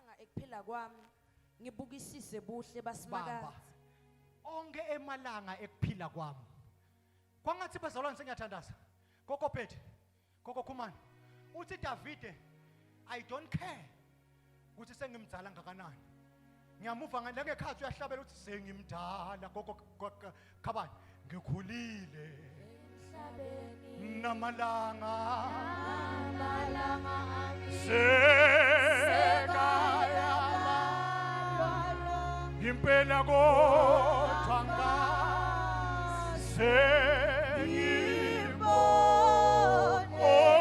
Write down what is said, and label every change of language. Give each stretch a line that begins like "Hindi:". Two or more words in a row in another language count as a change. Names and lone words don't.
Swati: ukuphila kwami ngibukisise buhle baba basimakazi. onke emalanga ekuphila kwami kwangathi bazalwane sengiyathandaza gogo phethe gogo khumani uthi Davide I
English: don't care
Swati: ukuthi sengimdala ngakanani ngiyamuva ngekhathi uyahlabela uthi sengimdala gogo khabani ngikhulile namalanga sekayama impela kodwa ngasengibona